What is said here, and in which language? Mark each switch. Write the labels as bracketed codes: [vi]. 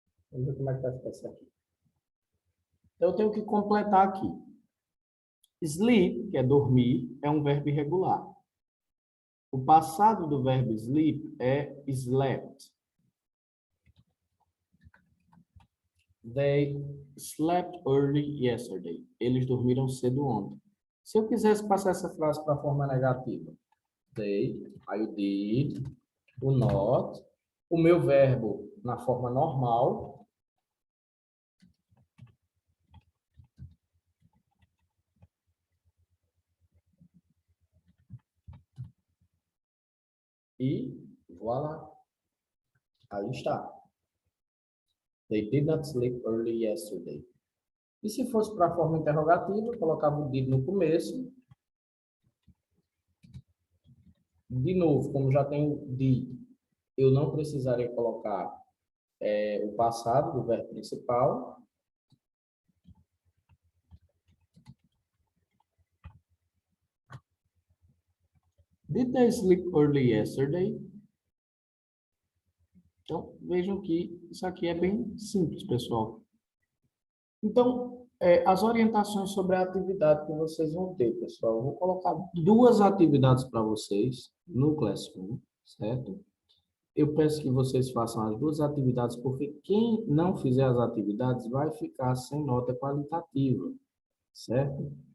[pt] Vamos ver como é que vai ficar isso aqui. Então, eu tenho que completar aqui. Sleep, que é dormir, é um verbo irregular. O passado do verbo sleep é slept. [en] They slept early yesterday. [pt] Eles dormiram cedo ontem. Se eu quisesse passar essa frase para a forma negativa, they, aí o did, o not, o meu verbo na forma normal, e voilà, aí está. [en] They did not sleep early yesterday. [pt] E se fosse para a forma interrogativa, eu colocava o did no começo. De novo, como já tem o did, eu não precisaria colocar o passado do verbo principal. [en] Did they sleep early yesterday? [pt] Então, vejam que isso aqui é bem simples, pessoal. Então, as orientações sobre a atividade que vocês vão ter, pessoal. Eu vou colocar 2 atividades para vocês no Classroom, certo? Eu peço que vocês façam as 2 atividades, porque quem não fizer as atividades vai ficar sem nota qualitativa, certo?